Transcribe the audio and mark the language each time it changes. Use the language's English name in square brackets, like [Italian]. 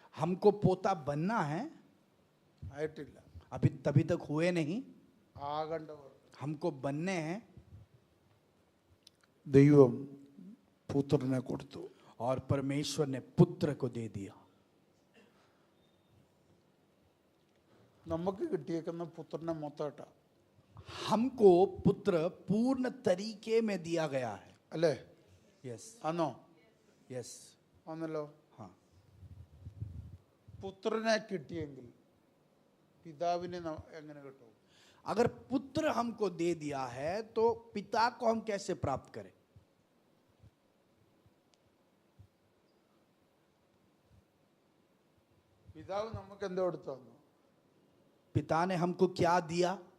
[Hindi] हमको पोता बनना है. [Malayalam] ആയിട്ടില്ല, [Hindi] अभी तभी तक हुए नहीं, [Malayalam] ആകേണ്ടവർ. [Hindi] हमको बनने हैं. [Malayalam] ദൈവം പുത്രനെ കൊടുത്തു. [Hindi] और परमेश्वर ने पुत्र को दे दिया. [Malayalam] നമുക്ക് കിട്ടിയേക്കുന്ന പുത്രനെ മൊത്തമായിട്ടാ, [Hindi] हमको पुत्र पूर्ण तरीके में दिया गया है. [Malayalam] അല്ലേ? [English] yes [Malayalam] ആണോ? [English] yes [Malayalam] ആണല്ലോ. [Hindi] हाँ. [Malayalam] പുത്രനെ കിട്ടിയെങ്കിൽ പിതാവിനെ എങ്ങനെ കിട്ടും? [Hindi] अगर पुत्र हमको दे दिया है तो पिता को हम कैसे प्राप्त करें? [Malayalam] പിതാവ് നമുക്ക് എന്തോ എടുത്തു തന്നു? [Hindi] पिता ने हमको क्या दिया?